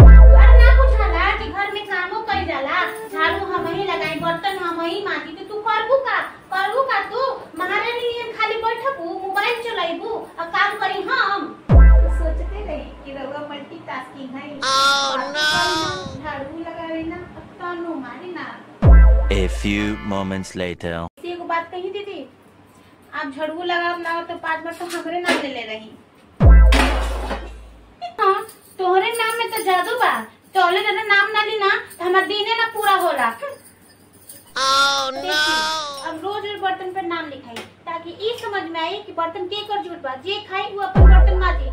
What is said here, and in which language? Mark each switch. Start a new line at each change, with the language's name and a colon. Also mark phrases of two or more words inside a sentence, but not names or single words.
Bhojpuri: घर ना बुझाला कि घर में कामो कई जाला, झाड़ू हम ही लगाई, बर्तन हम ही मांजी, तो तू करबू का? करबू का तू? महारानी नियन खाली बैठबू, मोबाइल चलाइबू, और काम करी हम। सोचते रही कि रउआ मल्टीटास्किंग है।
English: Oh no.
Bhojpuri: झाड़ू लगावे ना, तानो मारी ना।
English: A few moments later.
Bhojpuri: एगो बात कही दीदी, आप झाड़ू लगाओ ना तो 5 बार तो हमरे नाम ले रही। हाँ, तोहरे नाम में तो जादू बा, तोले जरा नाम ना ली ना तो हमार दिने ना पूरा होला।
English: Oh no!
Bhojpuri: अब रोज बर्तन पर नाम लिखाई ताकि ये समझ में आए कि बर्तन के कर झूठ बा, जे खाई वो अपन बर्तन माजी।